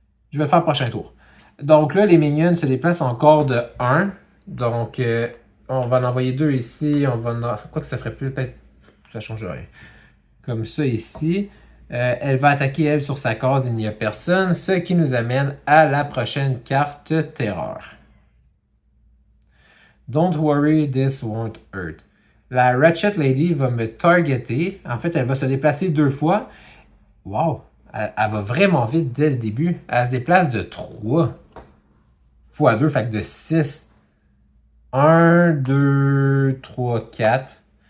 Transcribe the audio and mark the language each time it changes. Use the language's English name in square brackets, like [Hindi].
[French] Je vais le faire le prochain tour. Donc là, les minions se déplacent encore de 1. Donc, on va en envoyer 2 ici. On va quoi que ça ferait plus, peut-être, ça change rien. Comme ça ici. Elle va attaquer, elle, sur sa case, il n'y a personne. Ce qui nous amène à la prochaine carte terreur. [English] Don't worry, this won't hurt. [French] La Ratchet Lady va me targeter. En fait, elle va se déplacer 2 fois. Wow! Elle va vraiment vite dès le début. Elle se déplace de 3 fois 2, fait que de 6. 1, 2, 3, 4.